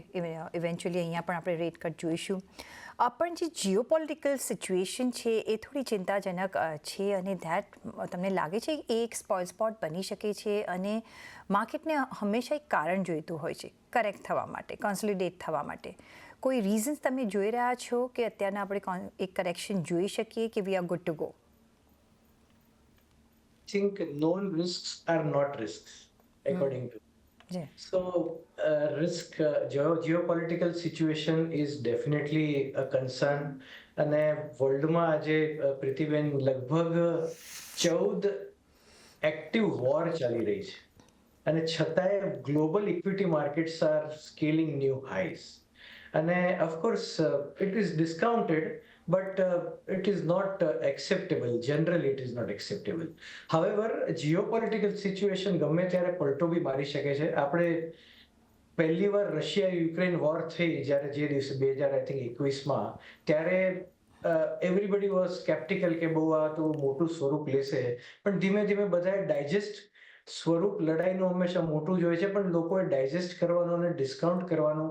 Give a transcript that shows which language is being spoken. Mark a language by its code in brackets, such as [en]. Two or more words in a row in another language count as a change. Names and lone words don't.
[gu] ઇવેન્ચ્યુઅલી અહીંયા પણ આપણે [en] rate cut [gu] જોઈશું. પણ જે [en] geopolitical situation [gu] છે એ થોડી ચિંતાજનક છે, અને ધેટ તમને લાગે છે એ એક [en] spoil spot [gu] બની શકે છે, અને માર્કેટને હંમેશા એક કારણ જોઈતું હોય છે કરેક્ટ થવા માટે, કોન્સોલિડેટ થવા માટે. કોઈ રીઝન્સ તમે જોઈ રહ્યા છો કે અત્યારના આપણે એક કરેક્શન જોઈ શકીએ કે [en] we are good to go? Think known risks are not risks, according to. So, geopolitical situation is definitely a concern. [gu] અને વર્લ્ડમાં આજે પ્રીતિબેન લગભગ 14 [en] active war [gu] ચાલી રહી છે, અને છતાંય [en] global equity markets are scaling new highs. અને of course it is discounted, but it is not acceptable. Generally, it is not acceptable. However, geopolitical situation [gu] ગમે ત્યારે પલટો બી મારી શકે છે. આપણે પહેલી વાર રશિયા યુક્રેન વોર થઈ જ્યારે, જે દિવસે 2021માં, ત્યારે [en] everybody was sceptical [gu] કે બહુ આ તો મોટું સ્વરૂપ લેશે. પણ ધીમે ધીમે બધાએ ડાયજેસ્ટ, સ્વરૂપ લડાઈનું હંમેશા મોટું જ હોય છે, પણ લોકોએ ડાયજેસ્ટ કરવાનું અને ડિસ્કાઉન્ટ કરવાનું.